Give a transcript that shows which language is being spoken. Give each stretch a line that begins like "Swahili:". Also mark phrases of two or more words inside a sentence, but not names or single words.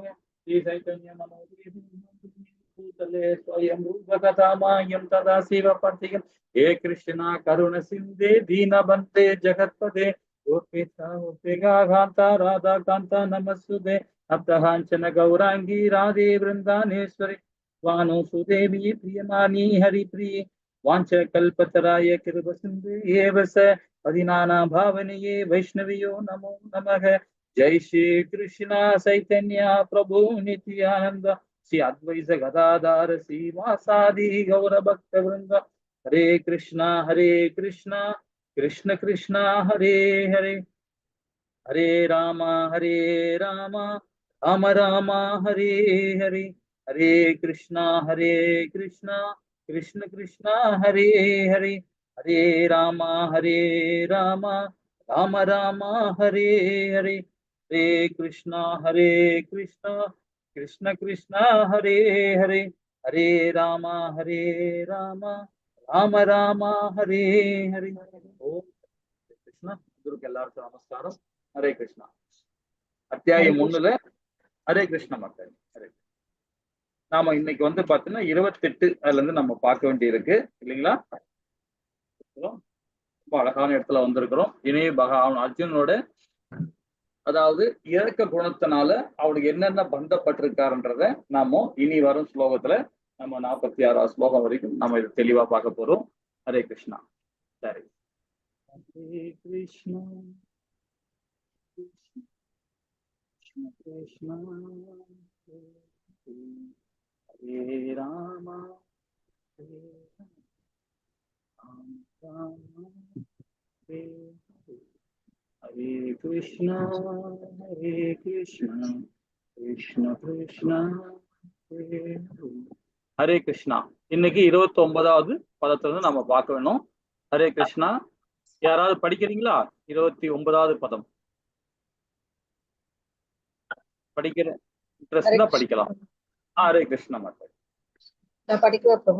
Sanskrit: श्री चैतन्य नमोदले स्वयं रूपकथामायं तथा शिवपर्तिकं हे कृष्ण करुण सिन्धे दीनबन्धे जगत्पते कान्ता राधा कान्ता नमस्तुते अप्तहाञ्चन गौराङ्गि राधे विरुन्दानेश्वरि वानुसुदेवि प्रियमानि हरिप्रिये वाञ्च कल्पत्तराय किरुप सिन्धु एवच पतिनाना पावनिये वैष्णवियो नमो नमक. जय श्री कृष्ण चैतन्य प्रभु नित्यानंद श्री अद्वैत गदाधर श्रीवासादि गौर भक्त वृंद. हरे कृष्णा कृष्ण कृष्ण हरे हरे हरे राम राम राम हरे हरे हरे कृष्णा कृष्ण कृष्ण हरे हरे हरे राम राम राम हरे हरे हरे कृष्णा कृष्ण कृष्ण हरे हरे हरे राम राम राम हरे हरे. ओम कृष्ण.
Tamil: गुरुக்கு எல்லாருக்கும் நமஸ்காரம். ஹரே கிருஷ்ணா. அத்தியாயம் 1ல ஹரே கிருஷ்ண மக்கள். ஹரே. நாம இன்னைக்கு வந்து பாத்தீங்கன்னா 28 அதுல இருந்து நம்ம பார்க்க வேண்டி இருக்கு இல்லைங்களா? ரொம்ப அழகான இடத்துல வந்திருக்கிறோம். இனி பகவான் அர்ஜுனோட அதாவது இறக்க குணத்தினால அவனுக்கு என்னென்ன பந்தப்பட்டிருக்காருன்றத நாம இனி வரும் ஸ்லோகத்துல நம்ம 46ஆவது ஸ்லோகம் வரைக்கும் நம்ம இதை தெளிவா பார்க்க போறோம். ஹரே கிருஷ்ணா. சரி. ஹரே கிருஷ்ணா கிருஷ்ண ஹரே ராம
Sanskrit: हरे कृष्णा कृष्ण कृष्ण हरे कृष्णा.
Tamil: இன்னைக்கு 29வது பதத்துல இருந்து நம்ம பார்க்க வேணும். ஹரே கிருஷ்ணா. யாராவது படிக்கிறீங்களா? 29வது பதம் படிக்கிற இன்ட்ரெஸ்ட் தான் படிக்கலாம். ஹரே கிருஷ்ணா மாதாஜி. நான் படிக்கவா பிரபு?